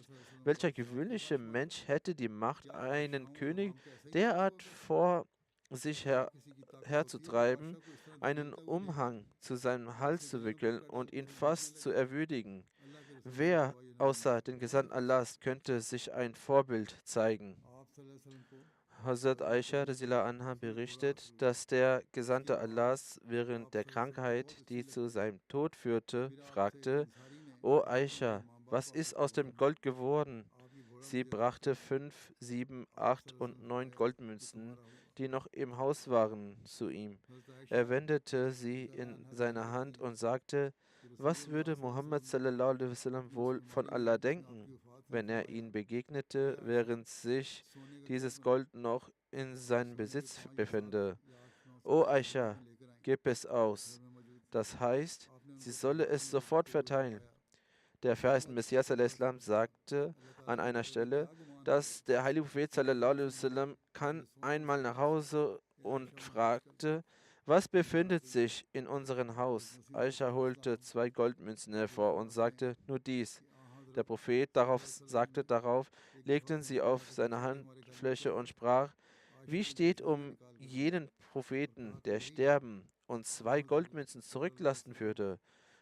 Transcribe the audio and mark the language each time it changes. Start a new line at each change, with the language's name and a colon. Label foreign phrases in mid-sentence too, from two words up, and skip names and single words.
German: Welcher gewöhnliche Mensch hätte die Macht, einen König derart vor sich herzutreiben, einen Umhang zu seinem Hals zu wickeln und ihn fast zu erwürdigen? Wer außer den Gesandten Allahs könnte sich ein Vorbild zeigen? Hazrat Aisha
Arabic: رضي الله عنها
German: berichtet, dass der Gesandte Allahs während der Krankheit, die zu seinem Tod führte, fragte: O Aisha, was ist aus dem Gold geworden? Sie brachte 5, 7, 8 und 9 Goldmünzen, die noch im Haus waren, zu ihm. Er wendete sie in seine Hand und sagte: Was würde Muhammad
Arabic: صلى الله عليه وسلم
German: wohl von Allah denken, wenn er ihn begegnete, während sich dieses Gold noch in seinem Besitz befände? O Aisha, gib es aus. Das heißt, sie solle es sofort verteilen. Der verheißene Messias al-Islam sagte an einer Stelle, dass der heilige Prophet
Arabic: صلى الله عليه وسلم
German: kam einmal nach Hause und fragte: Was befindet sich in unserem Haus? Aisha holte 2 Goldmünzen hervor und sagte: Nur dies. Der Prophet sagte darauf, legten sie auf seine Handfläche und sprach: Wie steht um jenen Propheten, der sterben und 2 Goldmünzen zurücklassen würde?